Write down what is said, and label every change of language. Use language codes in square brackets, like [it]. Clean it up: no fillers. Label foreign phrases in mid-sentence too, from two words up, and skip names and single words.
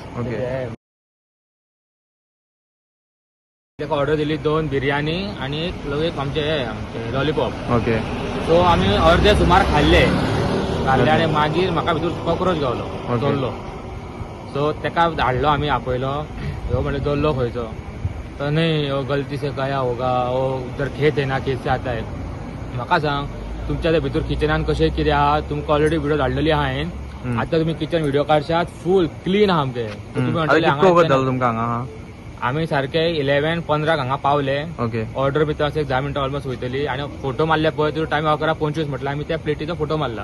[kok] ताका ऑर्डर दिली 2 बिर्याणी आणि एक आमचे लॉलीपॉप. ओके. सो आमी अर्दे सुमार खाल्ले आणि मागीर म्हाका भितर कॉक्रोच गावलो दोल्लो. सो ताका धाडलो आमी आपयलो. ह्यो म्हणले दोल्लो खंयचो तर नाही [hi] गलती से गया होगा वो उधर खेत है ना खेत से आता है. [kok] म्हाका सांग तुमच्या त्या भितर किचनान कशें कितें आहा तुमकां [en] already video [kok] धाडलेली आहा हांवें. आतां तुमी किचन व्हिडिओ काडशात [en] full clean [kok] आहा आमचे. आमी सारखे 11:15 हांगा पावले. ऑर्डर भितर अशें 10 मिनटां ऑलमोस्ट वयतली आणि फोटो मारले पळय तो टायम 11:25 म्हटलं आमी त्या प्लेटीचो फोटो मारला.